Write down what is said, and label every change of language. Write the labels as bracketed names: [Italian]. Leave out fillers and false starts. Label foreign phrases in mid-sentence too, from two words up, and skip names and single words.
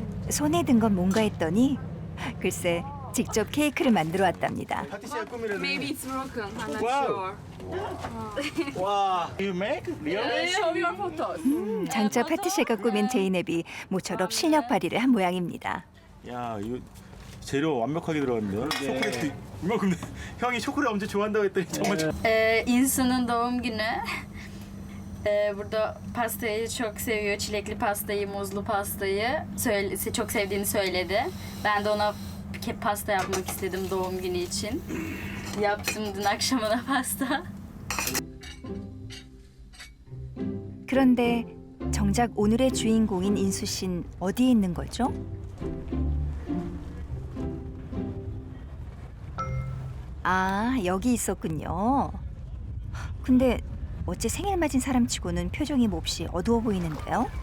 [Korean] 손에 든 건 뭔가 했더니 글쎄 직접 케이크를 만들어 왔답니다. 파티시아 꾸미려는. [English] Maybe it's broken. I'm not Wow. sure. 와. You make? Really? Show your photos. [Korean] 장차 파티셰가 꾸민 제이넵이 모처럼 실력 발휘를 한 모양입니다. 야, 이거 재료 완벽하게 들어갔는데요. 초콜릿도 이만큼. 형이 초콜릿 엄청 좋아한다고 했더니 정말 좋아. [Turkish] İnsanın doğum günü. Burada pastayı çok seviyor. Çilekli pastayı, muzlu pastayı çok sevdiğini söyledi. Ben de ona pasta yapmak istedim doğum günü için. Yaptım dün akşamına pasta. [Korean] 그런데 정작 오늘의 주인공인 인수 씨는 어디에 있는 거죠? 아, 여기 있었군요. 근데 어째 생일 맞은 사람치고는 표정이 몹시 어두워 보이는데요?